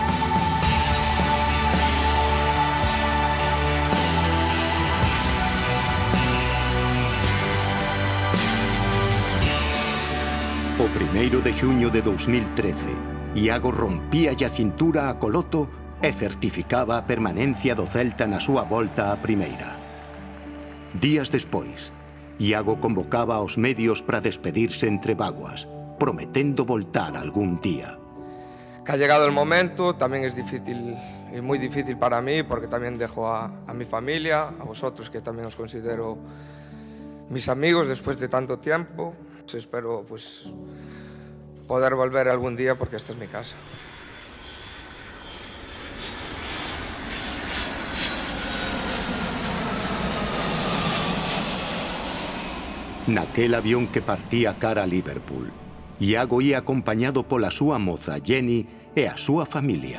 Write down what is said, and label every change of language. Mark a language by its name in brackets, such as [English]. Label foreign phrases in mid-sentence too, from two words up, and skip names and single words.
[Galician] O 1 de xuño de 2013, Iago rompía a cintura a Coloto e certificaba a permanencia do Celta na súa volta á primeira. Días despois, Iago convocaba aos medios para despedirse entre vaguas, prometendo voltar algún día. [Spanish] Que ha llegado el momento, también es difícil y muy difícil para mí porque también dejo a mi familia, a vosotros que también os considero mis amigos después de tanto tiempo. Espero pues poder volver algún día porque esta es mi casa. [Galician] Naquel avión que partía cara a Liverpool, Iago ia acompañado pola súa moza Jenny e a súa familia.